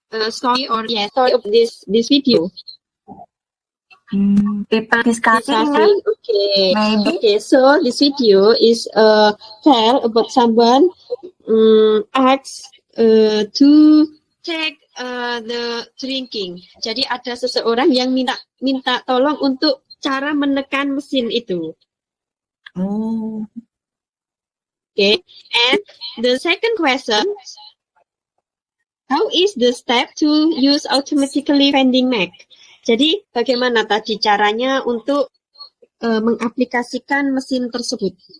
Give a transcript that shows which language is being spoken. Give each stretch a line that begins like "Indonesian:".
English: story or story of this video. People discussing, ma'am. Okay. Maybe. Okay, so this video is tell about someone asks to take the drinking.
Indonesian: Jadi ada seseorang yang minta tolong untuk cara menekan mesin itu. Oh.
English: Okay. And the second question, how is the step to use automatically vending Mac?
Indonesian: Jadi bagaimana tadi caranya untuk mengaplikasikan mesin tersebut?